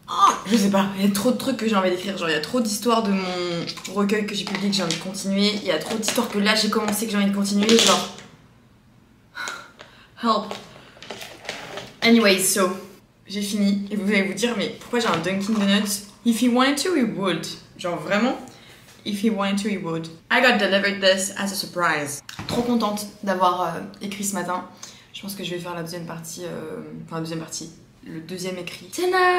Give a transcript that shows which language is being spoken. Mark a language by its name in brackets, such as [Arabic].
[French] Oh, je sais pas, il y a trop de trucs que j'ai envie d'écrire. Genre, il y a trop d'histoires de mon recueil que j'ai publié que j'ai envie de continuer. Il y a trop d'histoires que là j'ai commencé que j'ai envie de continuer. Genre. [English] Help. Anyways, so. [French] J'ai fini. Et vous allez vous dire, mais pourquoi j'ai un Dunkin' Donuts? [English] If he wanted to, he would. [French] Genre, vraiment. [English] If he wanted to, he would. I got delivered this as a surprise. [French] Trop contente d'avoir écrit ce matin. Je pense que je vais faire la deuxième partie. Enfin, la deuxième partie. Le deuxième écrit. Tonight.